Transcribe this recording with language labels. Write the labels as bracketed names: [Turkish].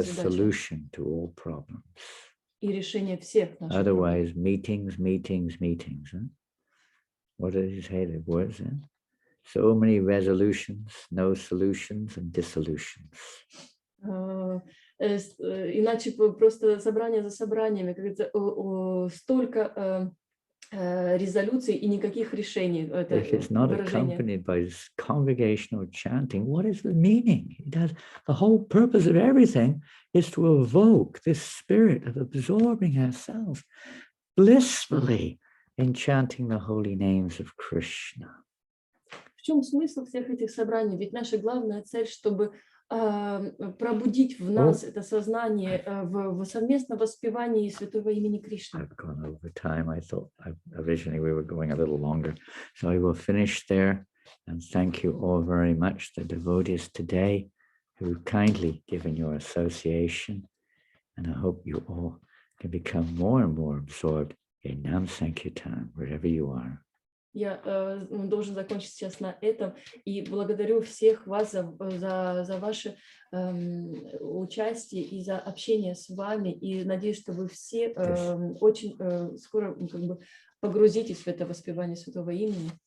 [English] This is the solution to all problems. [Russian] И решение всех наших [English] Otherwise, meetings. Huh? What did he say? The words? Huh? So many resolutions, no solutions, and dissolutions. [Russian] Иначе просто собрание за собраниями, как говорится, столько резолюций и никаких решений. [English] If it's not accompanied by congregational chanting, what is the meaning? The whole purpose of everything is to evoke this spirit of absorbing ourselves blissfully in chanting the holy names of Krishna. [Russian] В чем смысл всех этих собраний? Ведь наша главная цель, чтобы пробудить в нас это сознание в совместном воспевании святого имени Кришны. [English] I've gone over time. I thought originally we were going a little longer, so I will finish there. And thank you all very much, the devotees today, who kindly given your association. And I hope you all can become more and more absorbed in Nam Sankirtan, wherever you are. [Russian] Я должен закончить сейчас на этом и благодарю всех вас за ваше участие и за общение с вами, и надеюсь, что вы все очень скоро как бы погрузитесь в это воспевание святого имени.